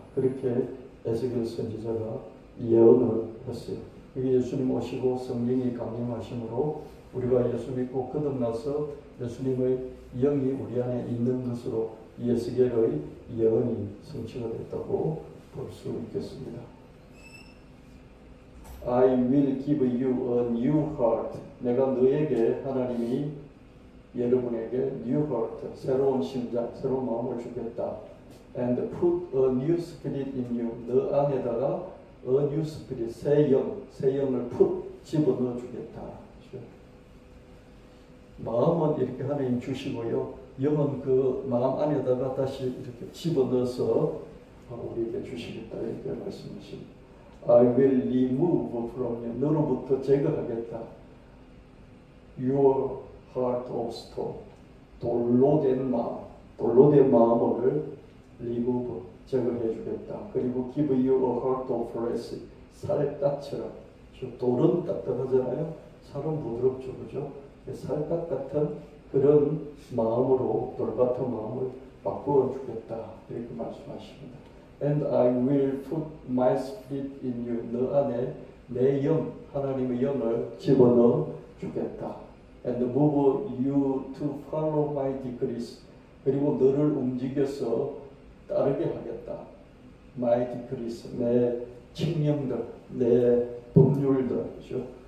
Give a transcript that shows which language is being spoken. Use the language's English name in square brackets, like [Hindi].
[Korean] 그렇게 에스겔 선지자가 예언을 했어요. 예수님 오시고 성령이 강림하심으로 우리가 예수 믿고 거듭나서 예수님의 영이 우리 안에 있는 것으로 에스겔의 예언이 성취가 됐다고 볼 수 있겠습니다. [English] I will give you a new heart. [Korean] 내가 너에게, 하나님이 여러분에게 [English] new heart, [Korean] 새로운 심장, 새로운 마음을 주겠다. [English] And put a new spirit in you. [Korean] 너 안에다가 [English] a new spirit, [Korean] 새 영을 집어넣어 주겠다. 마음은 이렇게 하나님 주시고요. 영은 그 마음 안에다가 다시 이렇게 집어넣어서 우리에게 주시겠다, 이렇게 말씀하십니다. [English] I will remove from you. [Korean] 너로부터 제거하겠다. [English] Your heart of stone. [Korean] 돌로 된 마음을 remove, 제거해 주겠다. 그리고 [English] give you a heart of flesh. [Korean] 살갗처럼. 돌은 딱딱하잖아요. 살은 부드럽죠, 그죠? 살갗 같은 그런 마음으로, 돌같은 마음을 바꾸어 주겠다, 이렇게 말씀하십니다. [English] And I will put my spirit in you. [Korean] 너 안에 내 영, 하나님의 영을 집어넣어 주겠다. [English] And move you to follow my decrees. [Korean] 그리고 너를 움직여서 따르게 하겠다. [English] My decrees, [Korean] 내 칙령들, 내 법률들, 그죠?